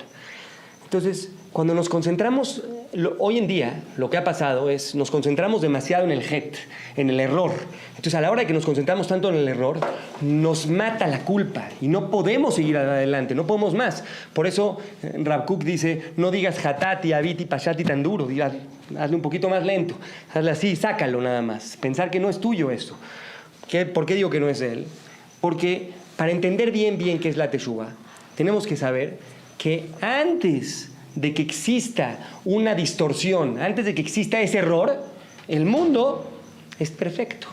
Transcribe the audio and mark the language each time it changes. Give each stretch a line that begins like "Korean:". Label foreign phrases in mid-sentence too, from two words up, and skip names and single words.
Spanish: Entonces, cuando nos concentramos, hoy en día lo que ha pasado es, nos concentramos demasiado en el het, en el error. Entonces, a la hora de que nos concentramos tanto en el error, nos mata la culpa y no podemos seguir adelante, no podemos más. Por eso, Rav Kook dice, no digas
Hebrew: חטאתי, עויתי, פשעתי
Spanish: tan duro, hazle un poquito más lento, hazle así, sácalo nada más. Pensar que no es tuyo esto. ¿Por qué digo que no es de él? Porque para entender bien qué es la Teshuvah, tenemos que saber que antes de que exista una distorsión, antes de que exista ese error, el mundo es perfecto.